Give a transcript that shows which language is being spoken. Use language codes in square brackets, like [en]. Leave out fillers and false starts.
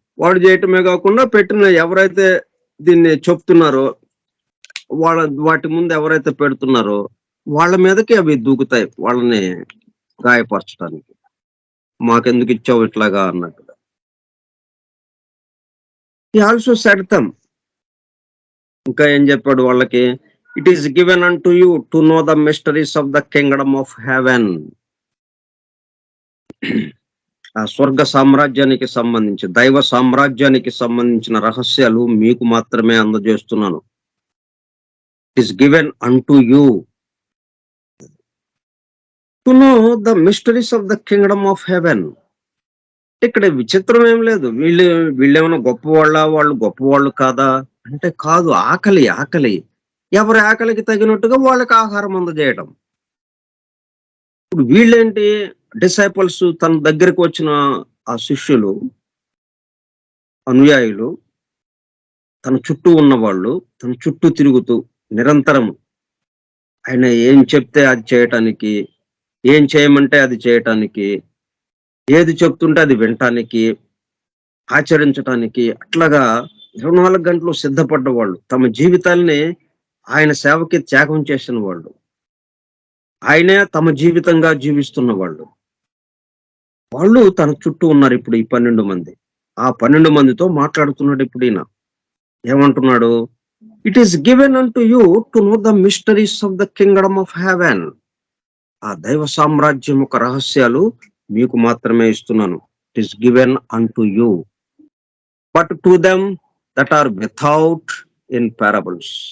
[te] వాడు చేయటమే కాకుండా పెట్టిన ఎవరైతే దీన్ని చెప్తున్నారో వాటి ముందు ఎవరైతే పెడుతున్నారో వాళ్ళ మీదకి అవి దూకుతాయి, వాళ్ళని గాయపరచడానికి. మాకెందుకు ఇచ్చావు ఇట్లాగా అన్నట్టుగా. [en] He also said them, [te] ఇంకా ఏం చెప్పాడు వాళ్ళకి? [en] It is given unto you to know the mysteries of the kingdom of heaven. [te] ఆ స్వర్గ సామ్రాజ్యానికి సంబంధించి, దైవ సామ్రాజ్యానికి సంబంధించిన రహస్యాలు మీకు మాత్రమే అందజేస్తున్నాను. [en] It is given unto you to know the mysteries of the kingdom of heaven. [te] ఇక్కడ విచిత్రం ఏం లేదు. వీళ్ళేమైనా వాళ్ళు గొప్పవాళ్ళు కాదా అంటే కాదు. ఆకలి ఎవరి ఆకలికి తగినట్టుగా వాళ్ళకి ఆహారం అందజేయడం. ఇప్పుడు వీళ్ళేంటి? డిసైపుల్స్, తన దగ్గరికి వచ్చిన ఆ శిష్యులు, అనుయాయులు, తన చుట్టూ ఉన్నవాళ్ళు, తన చుట్టూ తిరుగుతూ నిరంతరం ఆయన ఏం చెప్తే అది చేయటానికి, ఏం చేయమంటే అది చేయటానికి, ఏది చెప్తుంటే అది వినటానికి, ఆచరించటానికి, అట్లాగా 24 గంటలు సిద్ధపడ్డ వాళ్ళు, తమ జీవితాల్ని ఆయన సేవకి త్యాగం చేసిన వాళ్ళు, ఆయనే తమ జీవితంగా జీవిస్తున్న వాళ్ళు తన చుట్టూ ఉన్నారు. ఇప్పుడు ఈ 12 మంది, ఆ 12 మందితో మాట్లాడుతున్నాడు. ఇప్పుడు ఈయన ఏమంటున్నాడు? [en] It is given unto you to know the mysteries of the kingdom of heaven. [te] ఆ దైవ సామ్రాజ్యం యొక్క రహస్యాలు మీకు మాత్రమే ఇస్తున్నాను. [en] It is given unto you, but to them that are without in parables.